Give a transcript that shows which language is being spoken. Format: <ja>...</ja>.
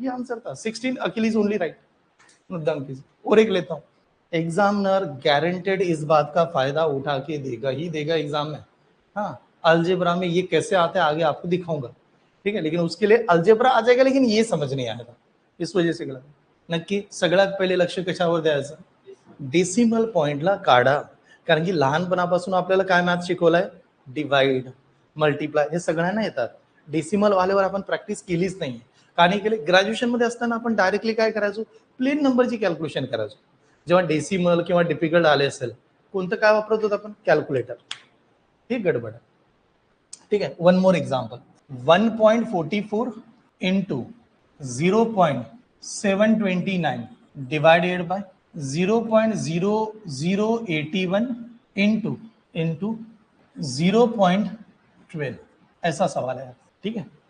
<hi>ये आंसर था 16, अखिल</hi> <en>Is only right.</en> <hi>और एक लेता हूं, एग्जामिनर गारंटेड इस बात का फायदा उठा के देगा ही देगा एग्जाम में। हाँ, अलजेब्रा में ये कैसे आता है आगे आपको दिखाऊंगा, ठीक है, लेकिन उसके लिए अलजेब्रा आ जाएगा, लेकिन ये समझ नहीं आएगा, इस वजह से गलत।</hi> <mr>नक्की सगळ्यात पहिले लक्ष कशावर द्यायचं, डेसिमल पॉइंटला काढा, कारण की लहानपणापासून आपल्याला काय मॅथ शिकवलाय, डिवाइड मल्टिप्लाय हे सगळ्यांना येतात, डेसिमल वाल्यावर आपण प्रॅक्टिस केलीच नाही। कारण केले ग्रॅज्युएशन मध्ये असताना आपण डायरेक्टली काय करायचो, प्लेन नंबरची कॅल्क्युलेशन करायचो, जेव्हा डेसिमल किंवा डिफिकल्ट आले असेल कोणतं काय वापरत होतो आपण, कॅल्क्युलेटर, हे गडबड आहे,</mr> <hi>ठीक है।</hi> <en>one more example,</en> <hi>1.44 into 0.729 divided by 0.0081 into 0.12, ऐसा सवाल है, ठीक है।</hi>